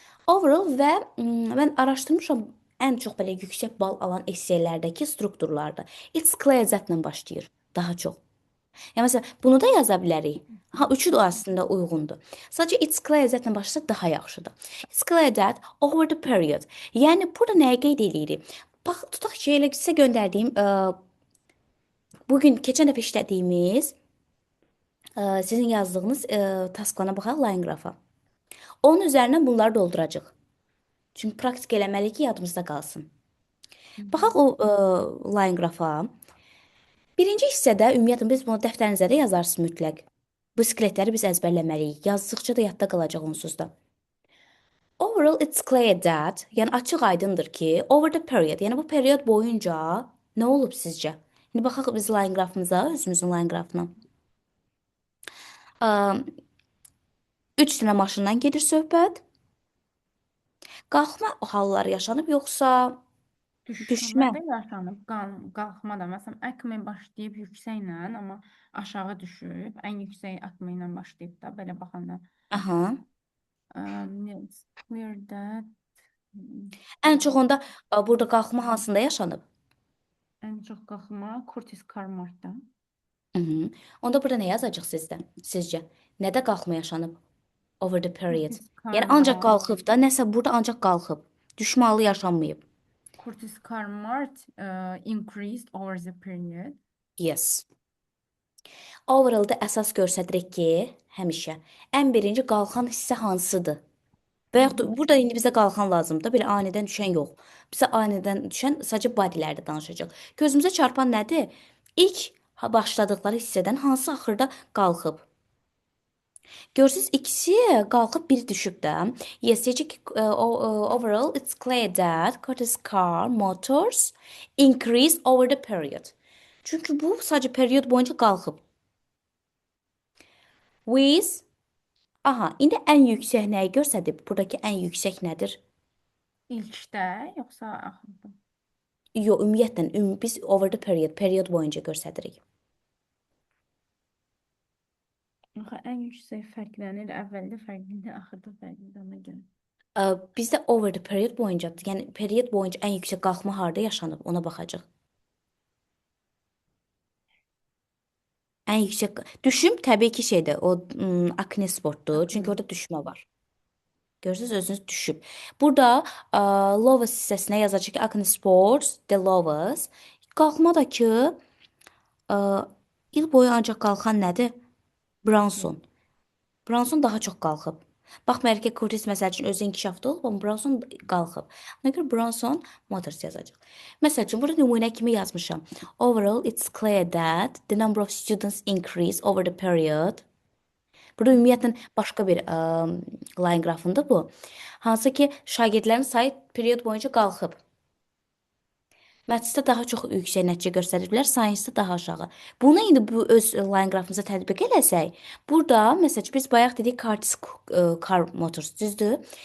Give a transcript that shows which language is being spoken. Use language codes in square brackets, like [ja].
[az] Overall və mən araşdırmışam ən çox belə yüksək bal alan esselərdəki strukturlarda. [en] It's clear [az] Z-lə başlayır daha çox. Yəni məsələn, bunu da yaza bilərik. Ha, üçü də əslində uyğundur. Sadəcə [en] it's clear [az] Z-lə başlasa daha yaxşıdır. [en] It's clear that over the period. [az] Yəni burada nəyə qeyd eləyirik? Bax, tutaq ki, elə sizə göndərdiyim bu gün keçən dəfə işlədiyimiz sizin yazdığınız tasklarına baxaq line qrafa. Onun üzərindən bunları dolduracağıq. Çünki praktik eləməliyik ki, yadımızda qalsın. Baxaq o line qrafa. Birinci hissədə ümumiyyətlə biz bunu dəftərinizə də yazarsınız mütləq. Bu skeletləri biz əzbərləməliyik. Yazdıqca da yadda qalacaq onsuz da. [en] Overall it's clear that, [az] yəni açıq aydındır ki, [en] over the period, [az] yəni bu period boyunca nə olub sizcə? İndi baxaq biz line qrafımıza, özümüzün line qrafına. 3 dənə maşından gedir söhbət. Qalxma halları yaşanıb yoxsa Düşmə düşmə? də yaşanıb, qalxma da. Məsələn, əkmə başlayıb yüksəklə, amma aşağı düşüb. Ən yüksək əkmə ilə başlayıb da belə baxanda. Aha. [en] It's clear that [az] Ən çox onda burada qalxma hansında yaşanıb? ən çox qalxma Curtis Carmartda. Mhm. Onda burada nə yazacaq sizcə? Nədə qalxma yaşanıb? [en] Over the period. [az] Curtis Yəni ancaq Carmart. qalxıb da, nəsə burada ancaq qalxıb. Düşmə halı yaşanmayıb. [en] Curtis Carmart increased over the period. Yes. [az] Overall-da əsas göstəririk ki, həmişə ən birinci qalxan hissə hansıdır? Və yaxud da burada indi bizə qalxan lazımdır. Belə anidən düşən yox. Bizə anidən düşən sadəcə bodylərdə danışacaq. Gözümüzə çarpan nədir? İlk başladıqları hissədən hansı axırda qalxıb? Görürsüz ikisi qalxıb biri düşüb də. [en] Yes, [az] deyəcək ki, [en] overall it's clear that Curtis Car Motors increased over the period. [az] Çünki bu sadəcə period boyunca qalxıb. With aha, indi ən yüksək nəyi göstərib? Buradakı ən yüksək nədir? İlkdə yoxsa axırda? Yox, ümumiyyətlə biz [en] over the period [az] boyunca göstəririk. Axı ən yüksək fərqlənir, əvvəldə fərqlidir, axırda fərqlidir ona görə. Bizdə [en] over the period [az] boyuncadır. Yəni period boyunca ən yüksək qalxma harda yaşanıb, ona baxacaq. Ən yüksək düşüm təbii ki şeydir, o akne sportdur. Çünki orada düşmə var. Görürsüz özünüz düşüb. Burada lowest hissəsinə yazacaq ki, acne sports, [en] the lowest. [az] Qalxma da ki, il boyu ancaq qalxan nədir? Bronson. Bronson daha çox qalxıb. Baxmayaraq ki, Curtis məsəl üçün özü inkişafda olub, amma Bronson qalxıb. Ona görə Bronson Motors yazacaq. Məsəl üçün burada nümunə kimi yazmışam. [en] Overall, it's clear that the number of students increase over the period. [az] Burada ümumiyyətlə başqa bir line qrafındır bu. Hansı ki, şagirdlərin sayı period boyunca qalxıb. Mathsdə daha çox yüksək nəticə göstəriblər, science-da daha aşağı. Bunu indi bu öz line qrafımıza tətbiq eləsək, burada məsələn biz bayaq dedik Curtis car motors, düzdür?